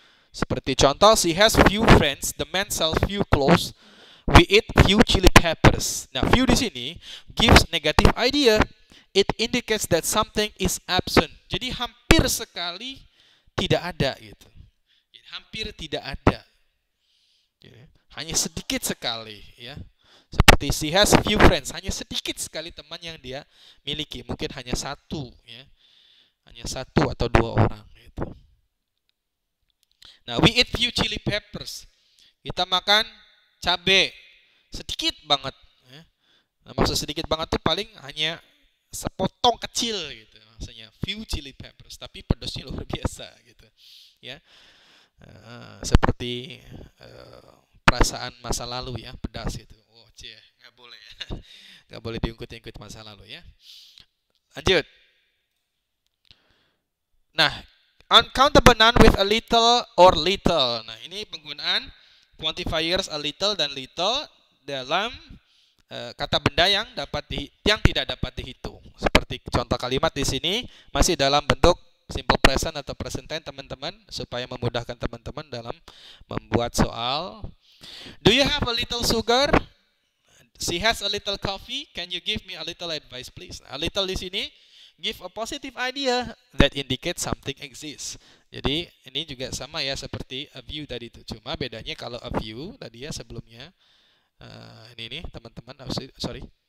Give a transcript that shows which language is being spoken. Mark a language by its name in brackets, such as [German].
[Indonesian] Seperti contoh, [English] she has few friends. The man sells few clothes. We eat few chili peppers. Nah, few [Indonesian] di sini [English] gives negative idea. It indicates that something is absent. [Indonesian] Jadi hampir sekali tidak ada gitu. Hampir tidak ada. Hanya sedikit sekali ya. Seperti [English] she has few friends, [Indonesian] hanya sedikit sekali teman yang dia miliki, mungkin hanya satu ya. Hanya satu atau dua orang gitu. [English] Nah, we eat few chili peppers. [Indonesian] Kita makan cabai sedikit banget ya. Nah, maksud sedikit banget tuh paling hanya sepotong kecil gitu. Maksudnya [English] few chili peppers, [Indonesian] tapi pedasnya luar biasa gitu. Ya. Seperti perasaan masa lalu ya, pedas itu. Oh, nggak boleh ya. Nggak boleh diungkit-ungkit masa lalu ya. Lanjut. [English] Nah, uncountable noun with a little or little. [Indonesian] Nah, ini penggunaan quantifiers a little dan little dalam kata benda yang tidak dapat dihitung. Seperti contoh kalimat di sini masih dalam bentuk simple present atau present tense, teman-teman, supaya memudahkan teman-teman dalam membuat soal. [English] Do you have a little sugar? She has a little coffee. Can you give me a little advice, please? A little di sini give a positive idea that indicates something exists. [Indonesian] Jadi ini juga sama ya seperti a view tadi itu. Cuma bedanya kalau a view tadi ya sebelumnya ini teman-teman. Sorry.